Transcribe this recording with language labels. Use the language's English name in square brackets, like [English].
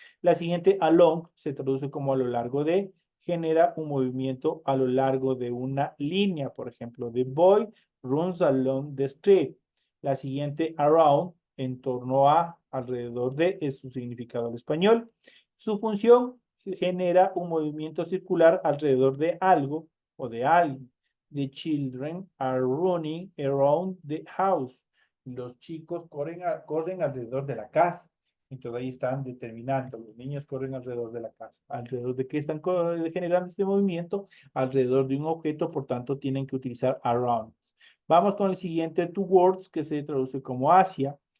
[Spanish] La siguiente, along, se traduce como a lo largo de, genera un movimiento a lo largo de una línea. Por ejemplo, [English] the boy runs along the street. [Spanish] La siguiente, around, en torno a, alrededor de, es su significado al español. Su función genera un movimiento circular alrededor de algo o de alguien. [English] The children are running around the house. [Spanish] Los chicos corren alrededor de la casa. Entonces ahí están determinando, los niños corren alrededor de la casa. ¿Alrededor de qué están generando este movimiento? Alrededor de un objeto, por tanto tienen que utilizar around. Vamos con el siguiente, towards, que se traduce como hacia.